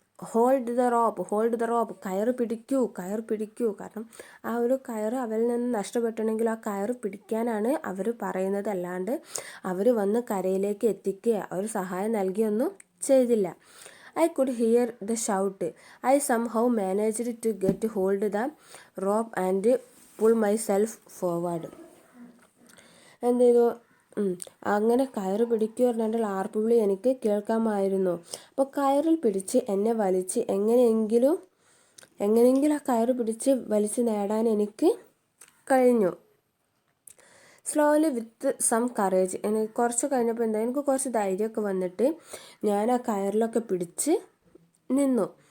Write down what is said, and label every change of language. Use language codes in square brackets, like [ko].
[en] hold the rope, [ml] കയറ് പിടിക്കൂ. കാരണം ആ ഒരു കയറ് അവരിൽ നിന്ന് നഷ്ടപ്പെട്ടിട്ടുണ്ടെങ്കിൽ ആ കയറ് പിടിക്കാനാണ് അവർ പറയുന്നത്. അല്ലാണ്ട് അവർ വന്ന് കരയിലേക്ക് എത്തിക്കുക, ഒരു സഹായം നൽകിയൊന്നും ചെയ്തില്ല. [en] I could hear the shout. I somehow managed to get hold the rope and pull myself forward. [ml] എന്ത് ചെയ്തു? അങ്ങനെ കയറ് പിടിക്കുക പറഞ്ഞാൽ ആർപ്പുവിളി എനിക്ക് കേൾക്കാമായിരുന്നു. അപ്പോൾ കയറിൽ പിടിച്ച് എന്നെ വലിച്ച് എങ്ങനെയെങ്കിലും ആ കയറ് പിടിച്ച് വലിച്ച് നേടാൻ എനിക്ക് കഴിഞ്ഞു. [en] Slowly with some courage. [ml] എനിക്ക് കുറച്ച് കഴിഞ്ഞപ്പോൾ എനിക്ക് കുറച്ച് ധൈര്യമൊക്കെ വന്നിട്ട് ഞാൻ ആ കയറിലൊക്കെ പിടിച്ച് നിന്നു.